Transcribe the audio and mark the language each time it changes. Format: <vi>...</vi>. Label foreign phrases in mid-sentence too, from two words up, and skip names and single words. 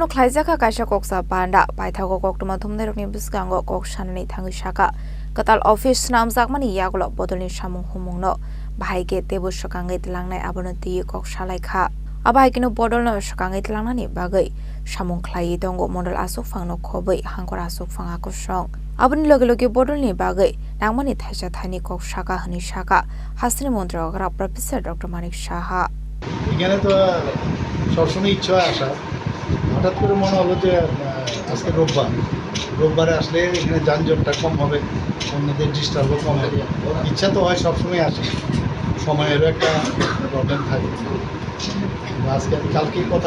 <trp>Khlaijakha Kaisa Kokchap Panda Paithago Koktuma Thumnairokni biskango Koksanani Thangkha Kwtal Office Swnamjakmani Yakulo Bodol ni samung humungno Bahaike tebu sokangai tilangnai Aboni Kokchalaikha Abaikino Bodol no sokangai tilangnani bagai samung khlai dongo Mandal asuk phangno khobai hangkor asuk phanga kusong Aboni loge Bodol ni bagai nangmani thaisa thani Kokchapa hani shaka Hasteni Mantri Okra Prof Dr. Manik Saha</trp> <bn>এখানে তো সবসময় ইচ্ছা আসা হঠাৎ করে মনে হলো যে আজকে রোববারে আসলে এখানে যানজটটা কম হবে অন্যদের ডিস্টার্বও কম হবে ইচ্ছা তো হয় সবসময় আসে সময়েরও একটা প্রবলেম থাকে আজকে কালকেই কথা</bn>